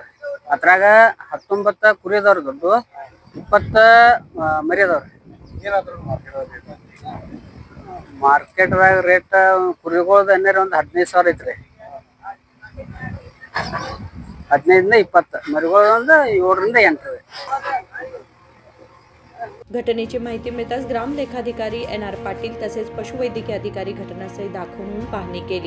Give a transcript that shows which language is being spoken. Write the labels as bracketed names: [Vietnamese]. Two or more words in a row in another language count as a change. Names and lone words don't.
[Kannada] ಅದ್ರಾಗ 19 ಕುರಿ ಅದಾವ್ರಿ, ದೊಡ್ಡ 20 ಮರಿ ಅದಾವ್ರಿ. ಏನಾದ್ರು ಮಾರ್ಕೆಟ್ದಾಗ ರೇಟ್ ಕುರಿಗಳದ ಏನಾರ ಒಂದು 15,000 ಐತ್ರಿ. 15 ಇಂದ 20 ಮರಿಗಳು ಒಂದು 7 ರಿಂದ 8 ರೀ. [Marathi] घटनेची माहिती मिळताच ग्राम लेखाधिकारी NR पाटील तसेच पशुवैद्यकीय अधिकारी घटनास्थळी दाखल होऊन पाहणी केली.